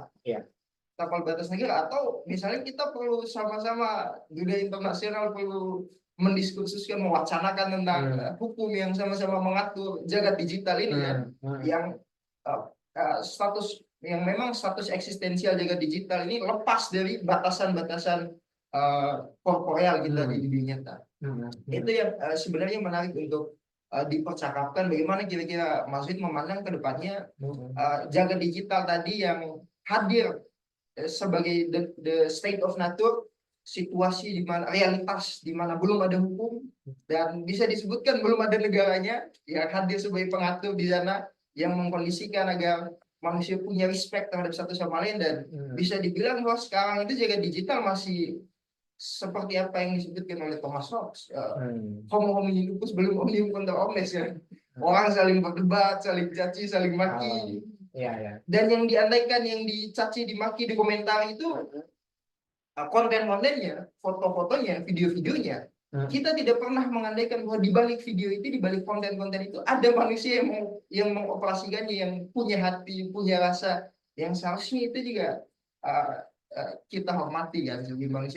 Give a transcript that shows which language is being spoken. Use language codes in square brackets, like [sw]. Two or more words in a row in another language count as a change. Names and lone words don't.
[id] Tapal batas negara, atau misalnya kita perlu sama-sama dunia internasional perlu mendiskusikan, mewacanakan tentang hukum yang sama-sama mengatur jagat digital ini yang status yang memang status eksistensial jagat digital ini lepas dari batasan-batasan korporeal kita di dunia nyata. Itu yang sebenarnya menarik untuk dipercakapkan, bagaimana kira-kira Mas Wid memandang ke depannya jagat digital tadi yang hadir sebagai [en] the state of nature, [id] situasi di mana realitas di mana belum ada hukum dan bisa disebutkan belum ada negaranya yang hadir sebagai pengatur di sana, yang mengkondisikan agar manusia punya respect terhadap satu sama lain, dan bisa dibilang bahwa sekarang itu jagat digital masih seperti apa yang disebutkan oleh Thomas Hobbes, [la] homo homini lupus [id] belum [la] omnium contra omnes [id] ya. Orang saling berdebat, saling caci, saling maki, Iya, iya. Dan yang diandaikan, yang dicaci, dimaki, dikomentari itu konten-kontennya, foto-fotonya, video-videonya. Kita tidak pernah mengandaikan bahwa di balik video itu, di balik konten-konten itu ada manusia yang mengoperasikannya, yang punya hati, punya rasa, yang seharusnya itu juga kita hormati kan sebagai manusia.